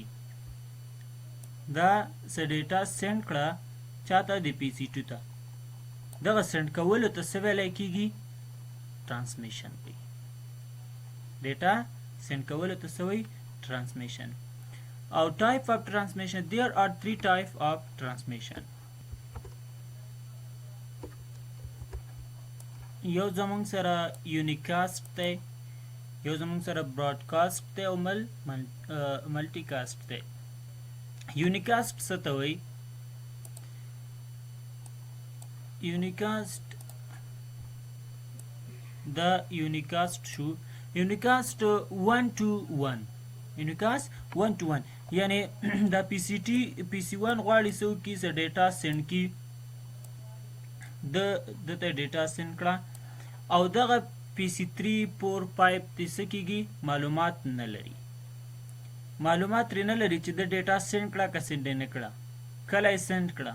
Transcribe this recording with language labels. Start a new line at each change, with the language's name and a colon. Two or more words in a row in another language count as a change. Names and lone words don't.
Pashto: دا څه
English: data send
Pashto: کړه چاته؟ د پی سی 2 ته. دغه سینډ کولو ته څه ویلی کیږي؟ ترانسمیشن وایي.
English: data send
Pashto: کولو ته څه وایي؟ ترانسمیشن. او
English: type of transmission, there are 3 type of transmission.
Pashto: یو زمونږ سره یونیکاسټ دی، یو زمونږ سره براډکاسټ دی او ملټي کاسټ دی. یونیکاسټ څه ته وایي؟ یونیکاسټ دا یونیکاسټ شو، یونیکاسټ 1 to 1، یونیکاسټ 1 to 1 یعنی دا پی سی 1 غواړي څه وکړي؟ څه
English: data send
Pashto: کړي، دته ډیټا سینډ کړه. او دغه پی سی 3 4 5 ته څه کیږي؟ معلومات نه لري، معلومات ترې نه لري چې د
English: data send
Pashto: کړه که سینډ یې نه کړه، کله یې سینډ کړه.